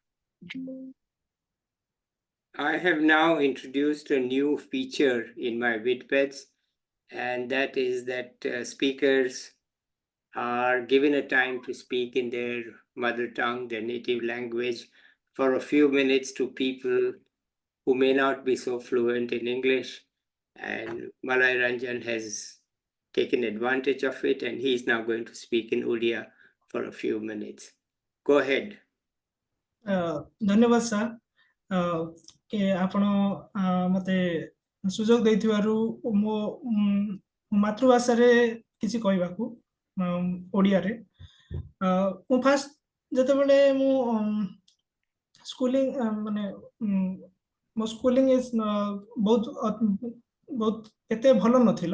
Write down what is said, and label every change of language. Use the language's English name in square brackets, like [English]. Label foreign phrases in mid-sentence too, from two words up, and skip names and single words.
[English] I have now introduced a new feature in my Vidpeds, and that is that speakers are given a time to speak in their mother tongue, their native language, for a few minutes to people who may not be so fluent in English. And Malayaranjan has taken advantage of it, and he is now going to speak in Odia for a few minutes. Go ahead. [Odia] ଧନ୍ୟବାଦ ସାର୍, କି ଆପଣ ମୋତେ ସୁଯୋଗ ଦେଇଥିବାରୁ ମୋ ମାତୃଭାଷାରେ କିଛି କହିବାକୁ, ଓଡ଼ିଆରେ। ମୁଁ ଫାଷ୍ଟ ଯେତେବେଳେ ମୁଁ ସ୍କୁଲିଂ ମାନେ ମୋ ସ୍କୁଲିଂ ବହୁତ ବହୁତ ଏତେ ଭଲ ନଥିଲା।